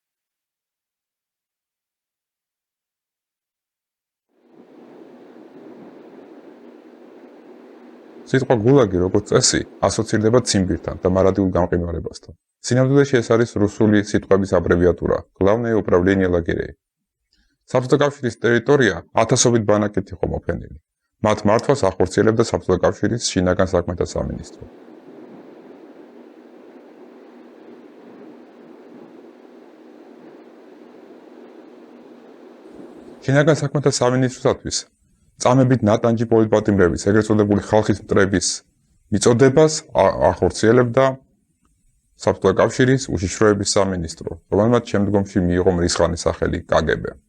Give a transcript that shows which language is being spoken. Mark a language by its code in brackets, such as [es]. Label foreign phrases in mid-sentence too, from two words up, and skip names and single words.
[ka] სიტყვა გულაგი, როგორც წესი, ასოცირდება ციმბირთან და მარადიულ გამყინვარებასთან. სინამდვილეში ეს არის რუსული სიტყვების აბრევიატურა [ru] Главное управление лагерей. [ka] საბჭოთა კავშირის ტერიტორია ათასობით ბანაკით იყო მოფენილი. მათ მართვას ახორციელებდა საბჭოთა კავშირის შინაგან საქმეთა სამინისტრო. შინაგან საქმეთა სამინისტროსათვის წამებით ნატანჯი პოლიტპატიმრების, ეგრეთ წოდებული ხალხის მტრების მიწოდებას ახორციელებდა საბჭოთა კავშირის უშიშროების სამინისტრო, რომელმაც შემდგომში მიიღო მრისხანის სახელი KGB.